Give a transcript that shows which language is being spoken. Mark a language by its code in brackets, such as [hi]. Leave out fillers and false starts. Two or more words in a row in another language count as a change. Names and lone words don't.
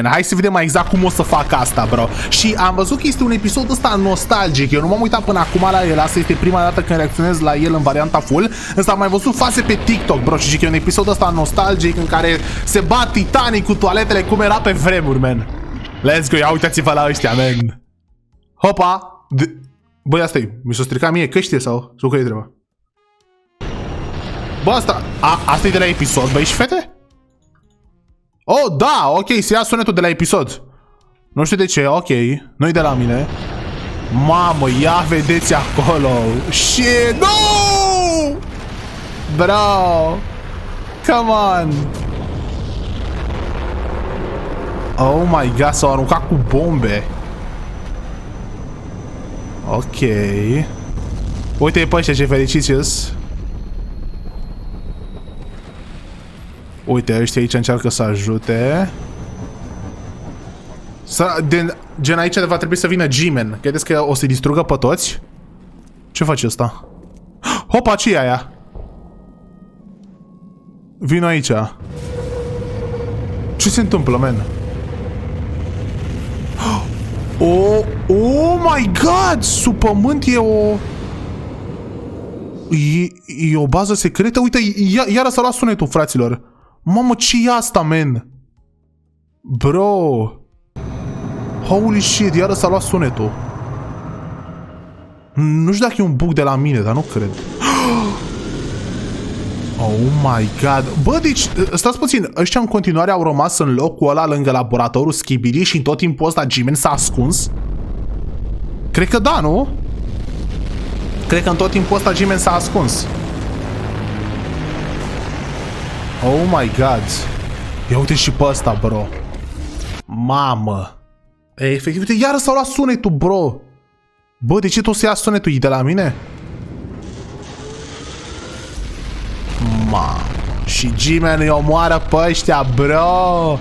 [ro] Hai să vedem mai exact cum o să fac asta, bro. Și am văzut că este un episod ăsta nostalgic. Eu nu m-am uitat până acum la el. Asta este prima dată când reacționez la el în varianta full. Însă am mai văzut faze pe TikTok, bro. Și zic că e un episod ăsta nostalgic în care se bat titanii cu toaletele cum era pe vremuri, man. [en] Let's go, [ro] ia uitați-vă la ăștia, man. Hopa! Băi, asta-i, mi s-o stricat mie căștile sau care-i treaba? Bă, asta e de la episod, băi și fete? Oh, da, ok, se ia sunetul de la episod. Nu știu de ce, ok, nu-i de la mine. Mamă, ia vedeți acolo. [en] Shit, no! Bro! Come on! Oh my god, [ro] s-au aruncat cu bombe. Ok. Uite pe ăștia ce fericiți. Uite, ăștia aici încearcă să ajute. Gen aici va trebui să vină G-Man. Credeți că o să-i distrugă pe toți? Ce face ăsta? Hopa, ce e aia? Vino aici. Ce se întâmplă, man? [en] Oh my god! [ro] Sub pământ e o... E o bază secretă? Uite, iară s-a luat sunetul, fraților. Mamă, ce e asta, man? Bro! [en] Holy shit, [ro] iară s-a luat sunetul. Nu știu dacă e un bug de la mine, dar nu cred. [en] Oh my god. [ro] Bă, deci, stați puțin, ăștia în continuare au rămas în locul ăla lângă laboratorul Skibidi și în tot timpul ăsta G-Man s-a ascuns? Cred că da, nu? Cred că în tot timpul ăsta G-Man s-a ascuns. [en] Oh my god. [ro] Ia uite și pe ăsta, bro. Mamă. Efectiv, uite, iară s-a luat sunetul, bro. Bă, de ce tot se ia sunetul? E de la mine? Și G-Man îi omoară pe ăștia, bro.